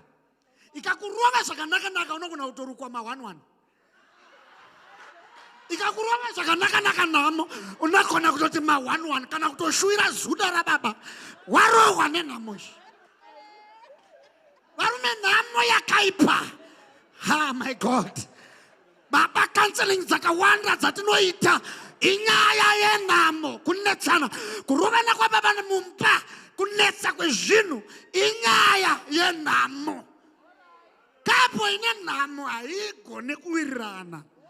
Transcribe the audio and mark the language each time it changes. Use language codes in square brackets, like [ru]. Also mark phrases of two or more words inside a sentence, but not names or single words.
[sn] Ikakurova zvakanaka unogona kutorukwa ma11. Ikakurova zvakanaka nhamo, unogona kutoti ma11 kana kutoshuira zuda rababa, warohwa nenhamo iyi. Varume, nhamo yakaipa. [en] Ah, my God. [sn] Baba, counseling dzakawanda dzatinoita inyaya yenhamo, kunetsana, kurovana kwababa nemumba, kunetsa kwezvinhu, inyaya yenhamo. Kapo ine nhamo haigone kuwirirana.